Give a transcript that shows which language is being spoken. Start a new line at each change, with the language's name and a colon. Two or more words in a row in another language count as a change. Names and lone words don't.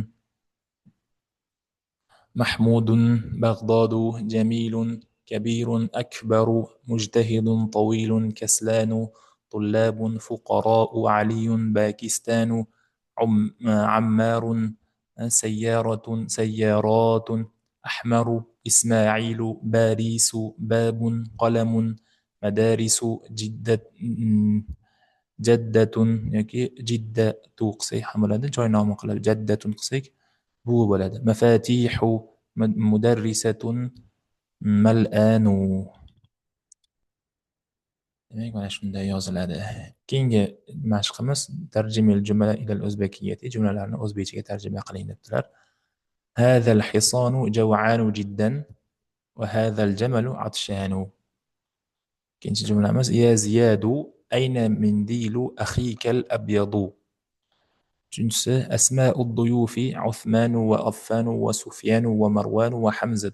Arabic: محمود بغداد جميل كبير أكبر مجتهد طويل كسلان طلاب فقراء علي باكستان عمار سيارات أحمر إسماعيل باريس باب قلم مدارس جدة جدة قصي حملة جاي نام قلب جدة قصي بو بلد مفاتيح مدرسة ملآن.
Uzbek: demak mana shunday yoziladi. Keyingi mashqimiz
Arabic: ترجمة الجمل إلى الأوزبكية,
Uzbek: jumlalarni o'zbekchaga tarjima qiling debdilar.
Arabic: هذا الحصان جوعان جدا وهذا الجمل عطشان. كاين جملة يا زياد أين منديل أخيك الأبيض. تنسى أسماء الضيوف عثمان وأفان وسفيان ومروان وحمزة.